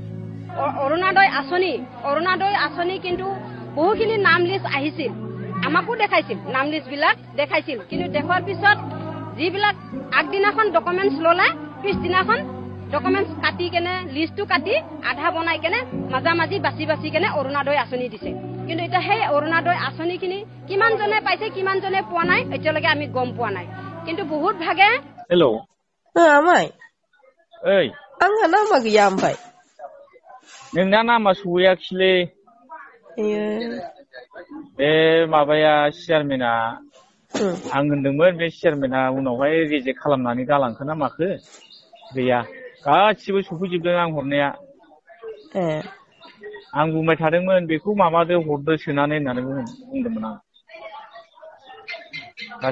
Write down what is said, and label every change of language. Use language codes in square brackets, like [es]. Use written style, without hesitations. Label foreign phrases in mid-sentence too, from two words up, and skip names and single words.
[as] অৰুণোদয় আঁচনি কিন্তু বহুখিনি নাম লিষ্ট আহিছিল আমাকো দেখাইছিল নাম লিষ্ট বিলাক দেখাইছিল কিন্তু দেখুৱাৰ পিছত যিবিলাক আগদিনাখন ডকুমেণ্টছ ল'লে পিছদিনাখন ডকুমেণ্টছ কাটি কেনে লিষ্টটো কাটি আধা বনাই কেনে মাজে বাছি কেনে অৰুণোদয় আঁচনি দিছে কিন্তু এতিয়া সেই অৰুণোদয় আঁচনিখিনি কিমানজনে পাইছে কিমানজনে পোৱা নাই এতিয়ালৈকে আমি গম পোৱা নাই কিন্তু বহুত ভাগে [brx] हेल' आमाय ओइ आंहा नामा गैया ओमफ्राय नोंना नामा सहैयाखैलै बे माबाया चेयारमेना आं होनदोंमोन बे चेयारमेना उनावहाय रिजेक्ट खालामनानै गालांखो ना माखो गैया गासिबो सफैजोबदों आं हरनाया आं बुंबाय थादोंमोन बेखौ माबादो हरदो सोनानै होननानै बुंदोंमोन आं